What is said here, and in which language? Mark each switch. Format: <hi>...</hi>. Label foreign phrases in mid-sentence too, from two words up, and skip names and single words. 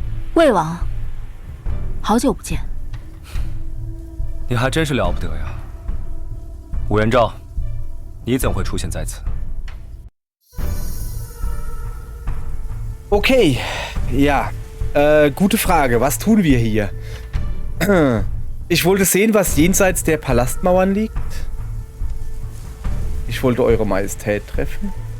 <zh>魏王，好久不见。你还真是了不得呀，武元昭，你怎会出现在此？</zh> <de>Okay, ja. Gute Frage. Was tun wir hier? Ich wollte sehen, was jenseits der Palastmauern liegt. Ich wollte Eure Majestät treffen.</de>